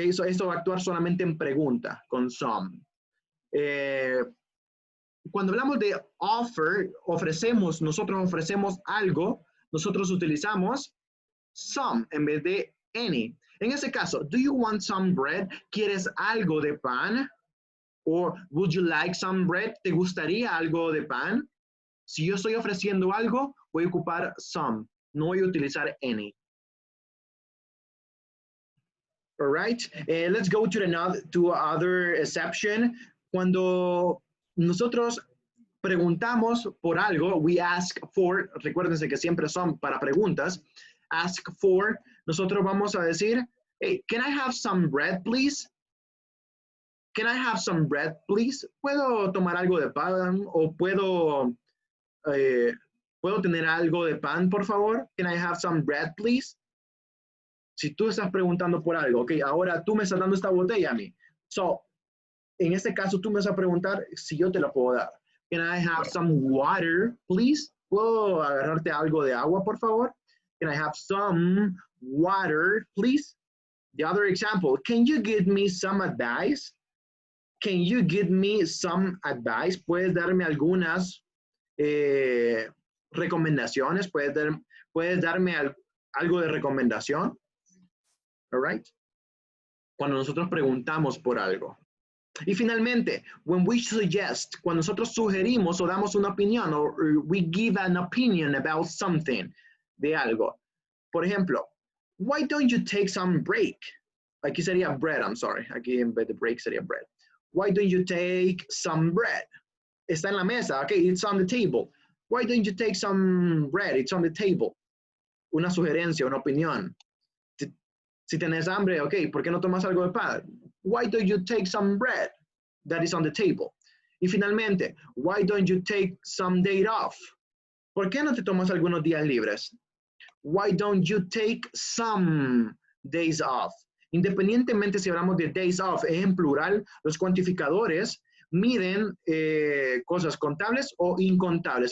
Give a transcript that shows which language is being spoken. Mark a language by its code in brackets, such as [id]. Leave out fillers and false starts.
[es] Esto va a actuar solamente en pregunta, con some. Cuando hablamos de offer, nosotros ofrecemos algo, nosotros utilizamos some en vez de any. En ese caso, [en] do you want some bread? [es] ¿Quieres algo de pan? [en] Or would you like some bread? [es] ¿Te gustaría algo de pan? Si yo estoy ofreciendo algo, voy a ocupar some, no voy a utilizar any. [en] All right, let's go to other exception. [es] Cuando nosotros preguntamos por algo, we ask for, recuérdense que siempre son para preguntas, ask for, nosotros vamos a decir, [en] hey, can I have some bread, please? Can I have some bread, please? [es] ¿Puedo tomar algo de pan o puedo tener algo de pan, por favor? [en] Can I have some bread, please? [es] Si tú estás preguntando por algo, ok, ahora tú me estás dando esta botella a mí. So, en este caso tú me vas a preguntar si yo te la puedo dar. [en] Can I have some water, please? [es] ¿Puedo agarrarte algo de agua, por favor? [en] Can I have some water, please? The other example, can you give me some advice? Can you give me some advice? [es] ¿Puedes darme algunas recomendaciones? ¿Puedes darme algo de recomendación? [en] All right? [es] Cuando nosotros preguntamos por algo. Y finalmente, [en] when we suggest, [es] cuando nosotros sugerimos o damos una opinión, [en] or we give an opinion about something, [es] de algo. Por ejemplo, [en] why don't you take some break? [es] Aquí sería [en] bread, I'm sorry. [es] Aquí en vez de break sería bread. [en] Why don't you take some bread? [es] Está en la mesa, [en] okay, it's on the table. Why don't you take some bread? It's on the table. [es] Una sugerencia, una opinión. Si tenés hambre, ok, ¿por qué no tomas algo de pan? [en] Why don't you take some bread that is on the table? [es] Y finalmente, [en] why don't you take some days off? [es] ¿Por qué no te tomas algunos días libres? [en] Why don't you take some days off? [es] Independientemente si hablamos de days off, es en plural, los cuantificadores miden cosas contables o incontables.